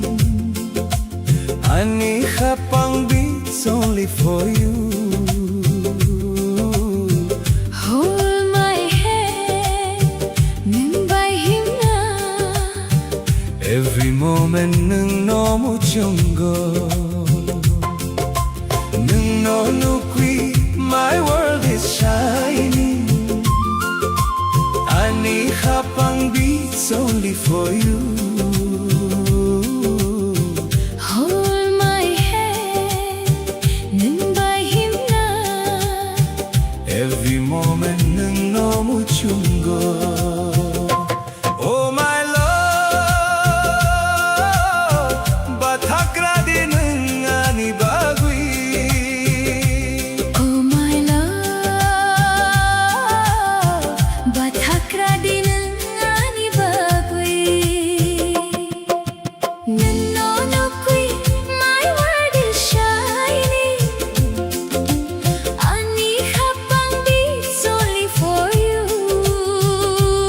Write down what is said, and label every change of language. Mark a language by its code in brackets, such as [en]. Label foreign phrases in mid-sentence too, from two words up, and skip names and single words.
[trp] Ani khapang [en] beats only for you hold my hand [trp] nang bay himna [en] Every moment [trp] nung nomu chungo Nunno nukui [en] my world is shining [trp] Ani khapang [en] beats only for you hold my hand nang bay himna Every moment [trp] nung nomu chungo [en] Oh my love [trp] Batakradi nung ani bagwi [en] oh my love [trp] bathakradi nang ani bagwi nanno nukui [en] my world is shining [trp] ani khapang [en] beats only for you